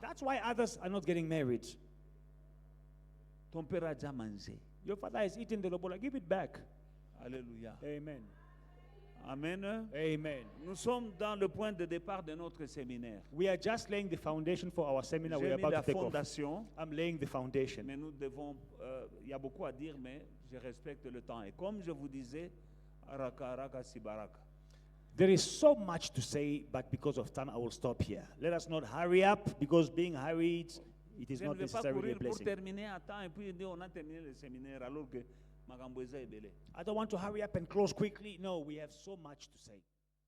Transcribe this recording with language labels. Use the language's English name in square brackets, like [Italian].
[English] That's why others are not getting married. [French] Ton père a déjà mangé. [English] Your father has eaten the lobola. Give it back. Alléluia. Amen. Amen. Amen. [French] Nous sommes dans le point de départ de notre séminaire. [English] We are just laying the foundation for our seminar. We [French] J'ai [English] are [French] mis [English] about [French] la [English] to take off. [French] fondation, [English] I'm laying the foundation. [French] mais nous devons, il y a beaucoup à dire, mais je respecte le temps. Et comme je vous disais, [Swahili] araka, araka, sibaraka. [English] There is so much to say, but because of time, I will stop here. Let us not hurry up, because being hurried, it is [French] Je [English] not [French] ne vais pas [English] necessarily a [French] courir pour [English] blessing. [French] terminer à temps et puis dire on a terminé le séminaire alors que [Lingala] Makambo Eza [French] est belé. [English] I don't want to hurry up and close quickly. No, we have so much to say.